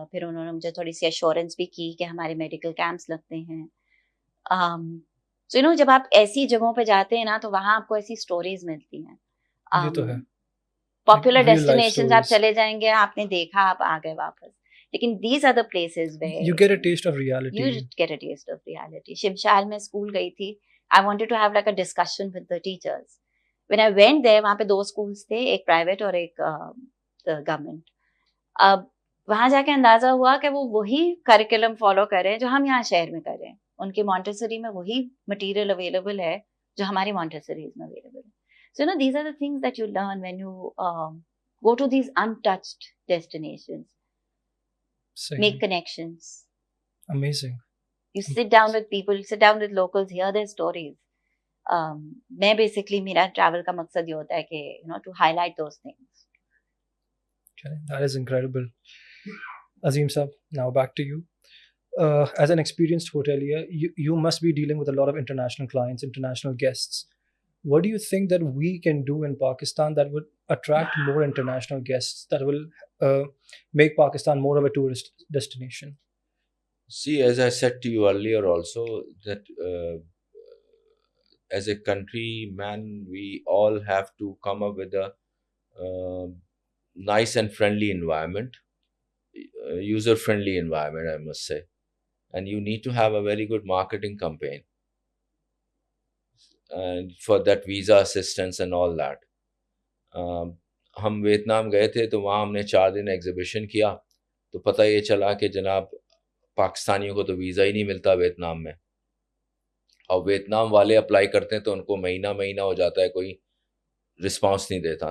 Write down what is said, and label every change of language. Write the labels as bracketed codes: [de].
[ur] پھر انہوں نے مجھے تھوڑی سی ایشورنس بھی کی کہ ہمارے میڈیکل کیمپس لگتے ہیں. سو جب آپ ایسی جگہوں پہ جاتے ہیں نا تو وہاں آپ کو ایسی اسٹوریز ملتی ہیں. یہ تو ہے. پاپولر ڈیسٹینیشنز آپ چلے جائیں گے, آپ نے دیکھا, آپ آ گئے واپس. لیکن [en] these are the places where you get a taste of reality. You get a taste of reality. [ur] Shimshal میں اسکول گئی تھی. [en] I wanted to have like a discussion with the teachers. When I went there, [ur] وہاں پہ 2 schools تھے, ایک private اور ایک government. اب وہاں جا کے اندازہ ہوا کہ وہ وہی کریکولم فالو کر رہے ہیں جو ہم یہاں شہر میں کر رہے ہیں. ان کے مونٹیسری میں وہی مٹیریل اویلیبل ہے جو ہماری مونٹیسریز میں اویلیبل ہے. [en] So these are the things that you learn when you go to these untouched destinations. Make connections. Amazing. You sit down with people, you sit down with locals, hear their stories. [ur] میں basically میرا travel کا مقصد یہ ہوتا ہے کہ [en] to highlight those things. Okay, that is incredible. Azim Saab, now back to you. As an experienced hotelier, you must be dealing with a lot of international clients, international guests. What do you think that we can do in Pakistan that would attract more international guests, that will make Pakistan more of a tourist destination? See, as I said to you earlier also, that as a country, man, we all have to come up with a nice and friendly environment, user-friendly environment, I must say. And you need to have a very good marketing campaign. for that visa assistance and all that. [ur] ہم Vietnam گئے تھے تو وہاں ہم نے 4 دن exhibition کیا تو پتہ یہ چلا کہ جناب پاکستانیوں کو تو ویزا ہی نہیں ملتا ویتنام میں، اور ویتنام والے اپلائی کرتے ہیں تو ان کو مہینہ ہو جاتا ہے، کوئی رسپانس نہیں دیتا.